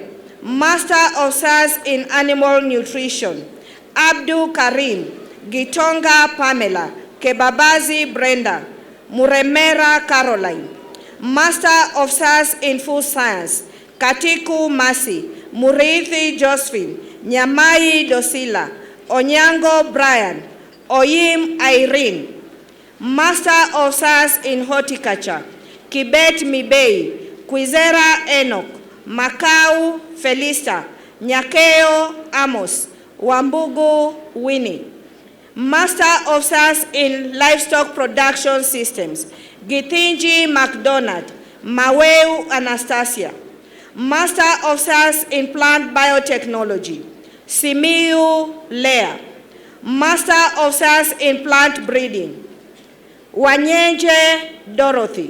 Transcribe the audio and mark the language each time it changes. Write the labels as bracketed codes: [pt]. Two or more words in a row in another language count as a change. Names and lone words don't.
[en] Master of Science in Animal Nutrition, Abdul Karim, Gitonga Pamela, Kebabazi Brenda, Muremera Caroline. Master of Science in Food Science, Katiku Masi, Murithi Josephine, Nyamai Dosila, Onyango Brian, Oyim Irene. Master of Science in Horticulture, Kibet Mibei, Kwizera Enoch, Makau Felista, Nyakeo Amos, Wambugu Winnie. Master of Science in Livestock Production Systems, Githinji MacDonald, Maweu Anastasia. Master of Science in Plant Biotechnology, Simiu Lea. Master of Science in Plant Breeding, Wanyenje Dorothy.